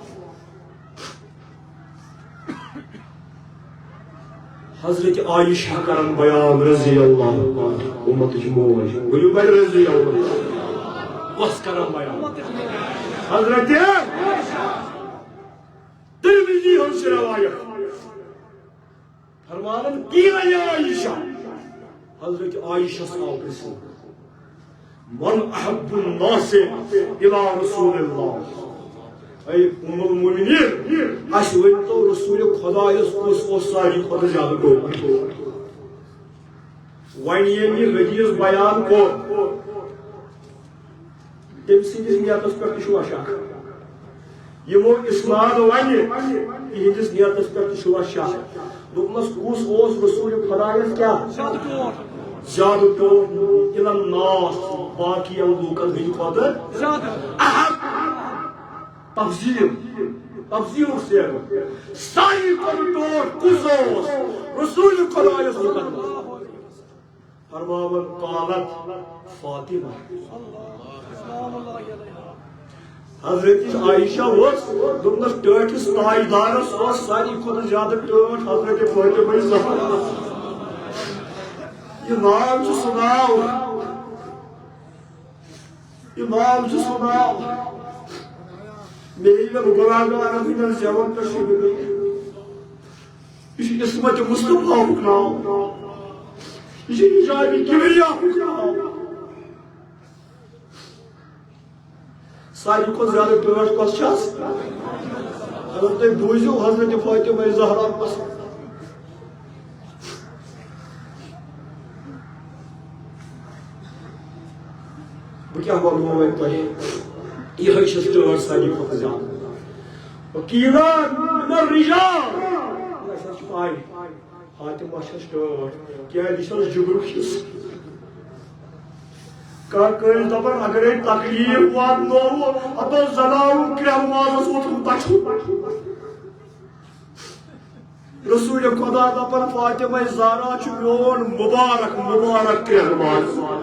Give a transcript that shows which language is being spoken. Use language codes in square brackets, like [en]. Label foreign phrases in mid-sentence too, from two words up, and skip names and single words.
[ks] حضرت عائشہ کرن بیان رضی اللہ امتچ موج ؤنِو بڑِ رضی اللہ کۄس کرن بیان حضرت ترمذی ہٕنٛز روایت فرمانن [ar] قیل یا عائشہ [ks] حضرت عائشہ آو پرژھنہٕ [ar] من احب الناس الى رسول اللہ [ks] اے ام المؤمنین اس ؤنتو رسول خدایس کُس اوس ساروی کھۄتہٕ زیادٕ ٹوٹھ وۄنۍ ییٚمۍ یہِ حدیث بیان کوٚر تٔمۍ سٕنٛدِس نیتس پٮ۪ٹھ تہِ چھُ وشاک یِمو اسناد ونہِ یِہنٛدِس نیتس پٮ۪ٹھ تہِ چھُ وشاک دوٚپنس کُس اوس رسول خدایس کیٛاہ زیادٕ ٹوٹھ [ar] اِلى الناس [ks] باقین لوٗکن ہٕنٛدِ کھۄتہٕ تفضیل سے ساری کھۄتہٕ ٹوٹھ کُس اوس رسول خدایس مُقدس فرماون [ar] قالت فاطمہ [ks] حضرت عائشہ اوس دوٚپنس ٹٲٹھِس تاجدارس اوس ساری کھۄتہٕ زیادٕ ٹٲٹھ حضرت فاطمہ زہرا یہ نام چھُ سُہ ناو یہ نام چھُ سُہ ناو میرے گناہگارن ہٕنٛدٮ۪ن زیوَن پٮ۪ٹھ چھُ یہ چھُ عصمت مصطفیٰ ہُک ناو یہ چھُ حجاب کبریاہُک ناو ساروی کھۄتہٕ زیادٕ ٹٲٹھ کۄس چھس اگر تُہۍ بوٗزِو حضرت فاطمہ زہرا پسنٛد بہٕ کیٛاہ وَنہو وۄنۍ تۄہہِ یہے چھس ٹٲٹھ ساروی کھۄتہٕ زیادٕ [ar] وکیلا من الرجال [ks] چھس پاے فاطمہ چھس ٹٲٹھ کیٛازِ یہِ چھس جگرُک حصہٕ کانٛہہ کٲنٛسہِ دپان اگرے تکلیٖف واتنووُ اَپٲرۍ زناوُن کرٛٮ۪ہن مازس ووٚتھُن تَچھُن رسول خدا دپان فاطمہ زہرا چھُ میون مبارک مبارک کرٛٮ۪ہن ماز